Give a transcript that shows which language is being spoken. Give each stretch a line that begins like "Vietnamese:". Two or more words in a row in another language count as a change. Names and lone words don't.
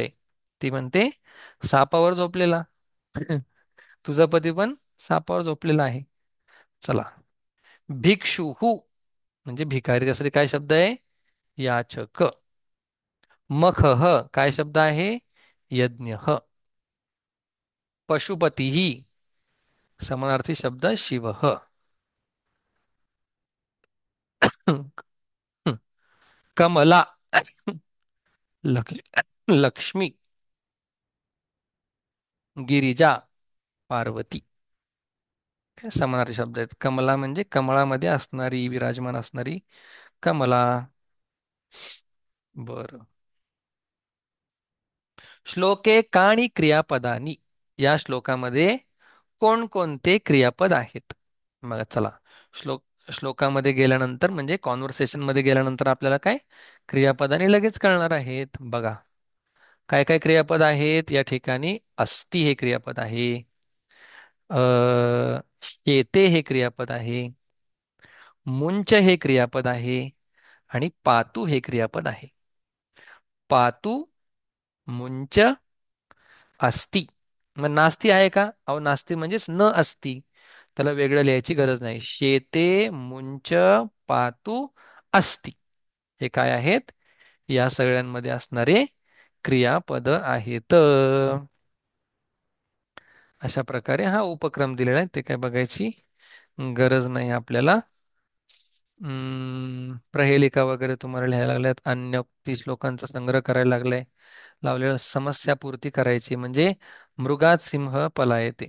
Marathi: ती म्हणते सापावर झोपलेला. तुझा पती पण सापावर झोपलेला आहे. चला. भिक्षुहू म्हणजे भिकारी, त्यासाठी काय शब्द आहे? याचक. मखः काय शब्द आहे? यज्ञ. पशुपतीही समानार्थी शब्द शिवः. कमला लक्ष्मी, गिरिजा, पार्वती, हे समानार्थी शब्द आहेत. कमला म्हणजे कमळामध्ये असणारी, विराजमान असणारी कमला. बर.
Sanskrit: श्लोके काणी क्रियापदानी,
Marathi: या श्लोकामध्ये कोणकोणते क्रियापद आहेत? मग चला, श्लोकामध्ये गेल्यानंतर म्हणजे कॉन्व्हर्सेशन मध्ये गेल्यानंतर आपल्याला काय क्रियापदाने लगेच कळणार आहेत. बघा काय काय क्रियापद आहेत या ठिकाणी. अस्ति हे क्रियापद आहे. शेते हे क्रियापद आहे. मुंच हे क्रियापद आहे. आणि पातू हे क्रियापद आहे. पातू, मुंच, अस्ति. मग नास्ती आहे का? अहो नास्ती म्हणजेच
Sanskrit: न अस्ति,
Marathi: त्याला वेगळं लिहायची गरज नाही. शेते, मुंच, पातू, अस्ति, हे काय आहेत? या सगळ्यांमध्ये असणारे क्रियापद आहेत. अशा प्रकारे हा उपक्रम दिलेला आहे, ते काय बघायची गरज नाही आपल्याला. प्रहेलिका वगैरे तुम्हाला लिहायला लागल्यात, अन्य 30 श्लोकांचा संग्रह करायला लागलाय, लावलेलं समस्या पूर्ती करायची, म्हणजे
Sanskrit: मृगात सिंह पलायते.